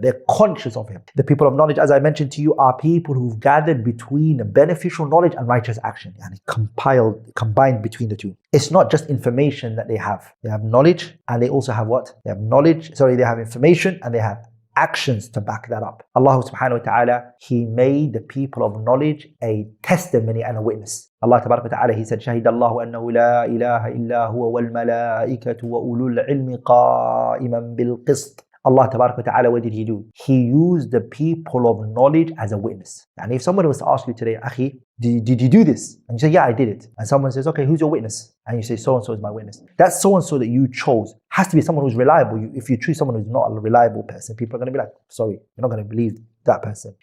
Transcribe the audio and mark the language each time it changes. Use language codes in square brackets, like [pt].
[en] They're conscious of Him. The people of knowledge, as I mentioned to you, are people who've gathered between beneficial knowledge and righteous action, and combined between the two. It's not just information that they have. They have knowledge and they also have what? They have information and they have actions to back that up. Allah subhanahu wa ta'ala, He made the people of knowledge a testimony and a witness. Allah tabarak wa ta'ala, He said, [ar] شَهِدَ اللَّهُ أَنَّهُ لَا إِلَهَ إِلَّا هُوَ وَالْمَلَائِكَةُ وَأُولُو الْعِلْمِ قَائِمًا بِالْقِسْطِ. [en] Allah tabarak wa ta'ala, what did He do? He used the people of knowledge as a witness. And if someone was to ask you today, Akhi, did you do this? And you say, yeah, I did it. And someone says, okay, who's your witness? And you say, so-and-so is my witness. That so-and-so that you chose has to be someone who's reliable. If you choose someone who's not a reliable person, people are going to be like, sorry, you're not going to believe that person.